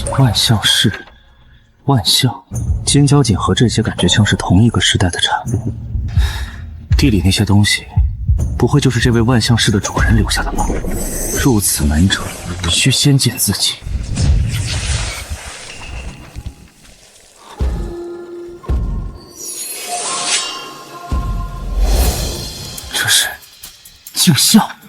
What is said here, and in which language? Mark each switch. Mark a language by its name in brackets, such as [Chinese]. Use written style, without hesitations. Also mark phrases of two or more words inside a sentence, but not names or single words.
[Chinese] 萬象逝，萬象。金蛟簡和這些感覺像是同一個時代的產物。地裡那些東西，不会就是这位万象市的主人留下的吧？入此门者，需先见自己。这是镜像。